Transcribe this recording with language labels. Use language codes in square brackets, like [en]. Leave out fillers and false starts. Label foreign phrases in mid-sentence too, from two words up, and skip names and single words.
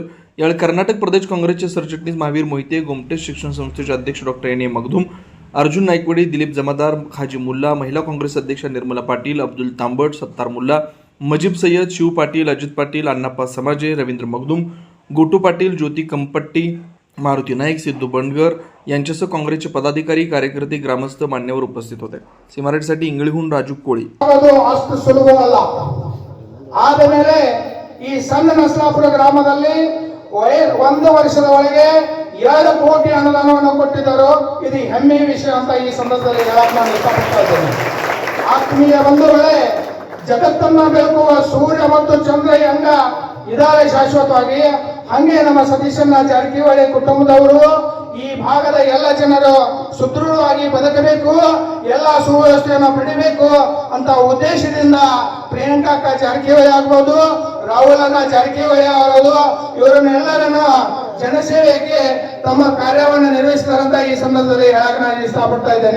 [mr] यावेळी कर्नाटक प्रदेश काँग्रेसचे सरचिटणीस महावीर मोहिते, गोमटेश शिक्षण संस्थेचे अध्यक्ष डॉक्टर एन ए मगधूम, अर्जुन नाईकवडी, दिलीप जमादार, खाजी मुल्ला, महिला काँग्रेस अध्यक्ष निर्मला पाटील, अब्दुल तांबट, सत्तार मुल्ला, मजीब सय्यद, शिव पाटील, अजित पाटील, अण्णाप्पा समाजे, रवींद्र मगदूम, गोटू पाटील, ज्योती कंपट्टी, मारुती नाईक, सिद्धू बंडगर यांच्यासह काँग्रेसचे पदाधिकारी, कार्यकर्ते, ग्रामस्थ मान्यवर उपस्थित होते. सिमारेटसाठी इंगळीहून राजू कोळी. [kn] ಆದಮೇಲೆ ಈ ಸಣ್ಣ ನಸಲಾಪುರ ಗ್ರಾಮದಲ್ಲಿ 1 ವರ್ಷದ ಒಳಗೆ 2 ಕೋಟಿ ಅನುದಾನವನ್ನು ಕೊಟ್ಟಿದ್ದರು. ಇದು ಹೆಮ್ಮೆಯ ವಿಷಯ ಅಂತ ಈ ಸಂದರ್ಭದಲ್ಲಿ ಹೇಳಕ್ ನಾನು ಇಷ್ಟಪಡ್ತಾ ಇದ್ದೇನೆ. ಆತ್ಮೀಯ ಬಂಧುಗಳೇ, ಜಗತ್ತನ್ನ ಬೆಳಗುವ ಸೂರ್ಯ ಮತ್ತು ಚಂದ್ರ ಹೆಂಗ ಇದಾವೆ ಶಾಶ್ವತವಾಗಿ, ಹಂಗೆ ನಮ್ಮ ಸತೀಶಣ್ಣ ಜಾರಕಿಹೊಳಿ ಕುಟುಂಬದವರು ಈ ಭಾಗದ ಎಲ್ಲ ಜನರು ಸುದೃಢವಾಗಿ ಬದುಕಬೇಕು, ಎಲ್ಲ ಸುವ್ಯವಸ್ಥೆಯನ್ನು ಪಡಿಬೇಕು ಅಂತ ಉದ್ದೇಶದಿಂದ ಪ್ರಿಯಾಂಕಾ ಜಾರಕಿಹೊಳಿ ಆಗ್ಬೋದು, ರಾಹುಲ್ ಅಣ್ಣ ಜಾರಕಿಹೊಳಿ ಅವರದು, ಇವರನ್ನೆಲ್ಲರನ್ನು ಜನಸೇವೆಗೆ ತಮ್ಮ ಕಾರ್ಯವನ್ನು ನಿರ್ವಹಿಸಿದಾರಂತ ಈ ಸಂದರ್ಭದಲ್ಲಿ ಹೇಳಕ್ ನಾನು ಇಷ್ಟಪಡ್ತಾ ಇದ್ದೇನೆ.